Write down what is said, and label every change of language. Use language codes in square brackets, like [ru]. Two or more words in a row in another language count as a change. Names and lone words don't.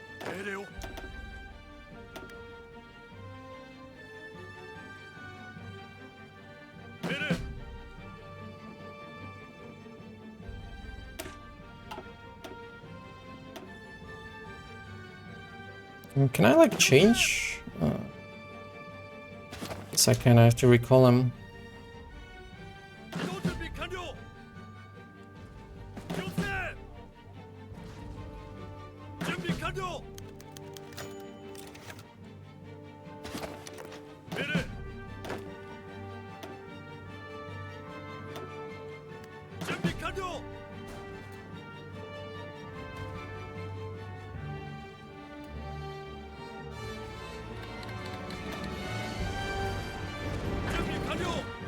[ja] 命令を。命令。 [en] Can I like change? Second, I have to recall him. [ja] 移動準備完了。気をつけ。準備完了。命令。準備完了。準備完了。